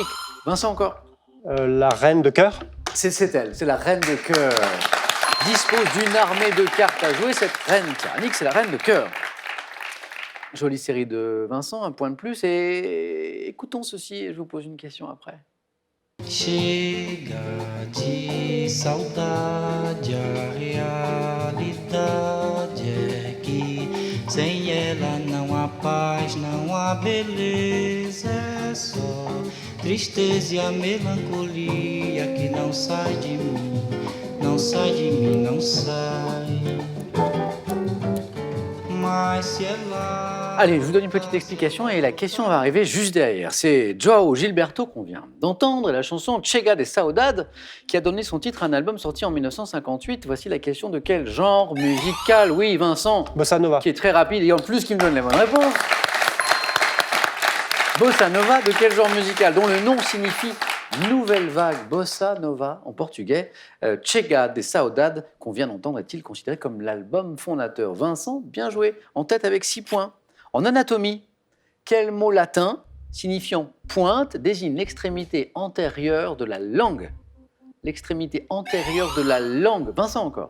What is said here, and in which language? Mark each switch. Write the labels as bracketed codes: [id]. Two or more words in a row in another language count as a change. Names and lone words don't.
[fr] Vincent encore. La reine de cœur. C'est elle, c'est la reine de cœur. Dispose d'une armée de cartes à jouer. Cette reine tyrannique, c'est la reine de cœur. Jolie série de Vincent, 1 point de plus. Et écoutons ceci et je vous pose une question après. [pt] Chega de saudade, a realidade é que sem ela não há paz, não há beleza, é só tristeza e a melancolia que não sai de mim, não sai de mim, não sai. Mas se ela... [fr] Allez, je vous donne une petite explication et la question va arriver juste derrière. C'est Joao Gilberto qu'on vient d'entendre et la chanson Chega de Saudade qui a donné son titre à un album sorti en 1958. Voici la question de quel genre musical? Oui, Vincent. Bossa Nova. Qui est très rapide et en plus qui me donne les bonnes réponses. Bossa Nova, de quel genre musical? Dont le nom signifie nouvelle vague. Bossa Nova en portugais. Chega de Saudade qu'on vient d'entendre est-il considéré comme l'album fondateur? Vincent, bien joué. En tête avec 6 points. En anatomie, quel mot latin signifiant pointe désigne l'extrémité antérieure de la langue? L'extrémité antérieure de la langue. Vincent encore.